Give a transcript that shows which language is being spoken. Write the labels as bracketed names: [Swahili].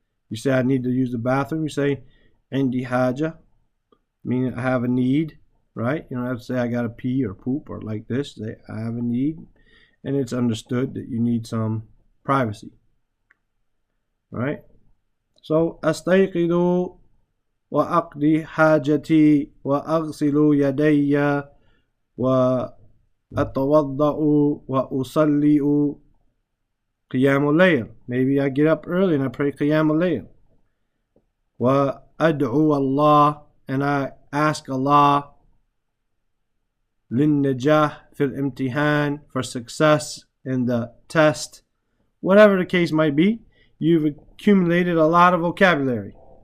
[English] You say I need to use the bathroom. You say [Arabic] عندي حاجة, [English] meaning I have a need, right? You don't have to say I gotta pee or poop or like this. Say I have a need, and it's understood that you need some privacy, right? [Arabic] So أستيقظ وأقضي حاجتي وأغسل يدي وأتوضأ وأصلي قيام الليل. [English] Maybe I get up early and I pray قيام الليل. [Arabic] وأدعو الله, [English] and I ask Allah [Arabic] للنجاح في الامتحان, [English] for success in the test. Whatever the case might be, you've accumulated a lot of vocabulary.